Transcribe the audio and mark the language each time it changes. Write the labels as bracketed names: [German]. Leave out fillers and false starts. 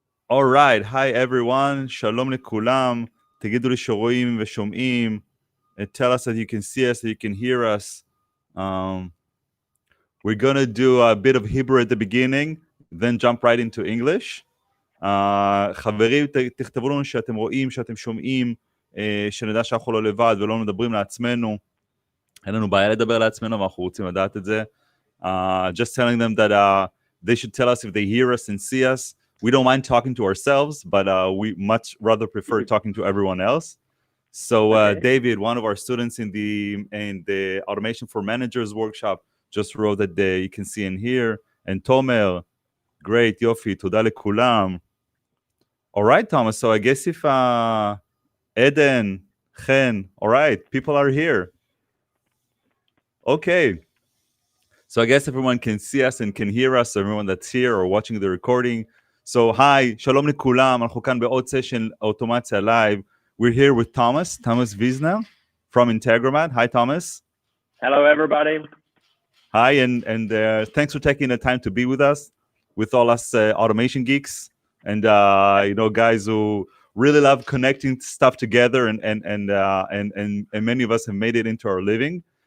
[English] All right, hi everyone, [Hebrew] shalom לכולם, תגידו לי שרואים ושומעים, [English] tell us that you can see us, that you can hear us. We're gonna do a bit of Hebrew at the beginning, then jump right into English. [Hebrew] חברים, תכתבו לנו שאתם רואים, שאתם שומעים, שנדע שאנחנו לא לבד ולא מדברים לעצמנו. אין לנו בעיה לדבר לעצמנו, אבל אנחנו רוצים לדעת את זה. [English] Just telling them that they should tell us if they hear us and see us. We don't mind talking to ourselves, but we much rather prefer talking to everyone else. So okay. David, one of our students in the Automation for Managers workshop, just wrote that you can see and hear. And Tomer, great, [Hebrew] Yofi, תודה לכולם. [English] All right, Thomas, so I guess if Eden, Chen, all right, people are here. Okay. So I guess everyone can see us and can hear us, everyone that's here or watching the recording. So hi, [Hebrew] שלום לכולם, אנחנו כאן בעוד סשן האוטומציה live. [English] We're here with Thomas Wiesner from Integromט. Hi, Thomas. Hello, everybody. Hi, and thanks for taking the time to be with us, with all us automation geeks, and guys who really love connecting stuff together, and many of us have made it into our living.